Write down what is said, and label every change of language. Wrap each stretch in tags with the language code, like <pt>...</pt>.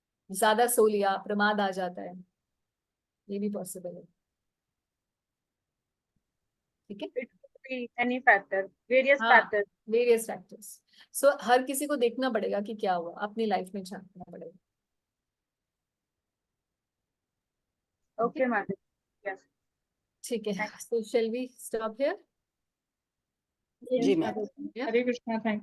<hi>ज्यादा सो लिया, प्रमाद आ जाता है, ये भी पॉसिबल है। ठीक है,</hi> <en>It could be any factor, various</en> <hi>हाँ,</hi> <en>factors. Various factors.</en> <hi>सो हर किसी को देखना पड़ेगा कि क्या हुआ, अपनी लाइफ में झांकना पड़ेगा।</hi> <en>Okay, Mataji. Yes.</en> <hi>ठीक है,</hi> <en>So shall we stop here?</en> <hi>Ji ma'am.</hi> <en>Hare Krishna, thank</en>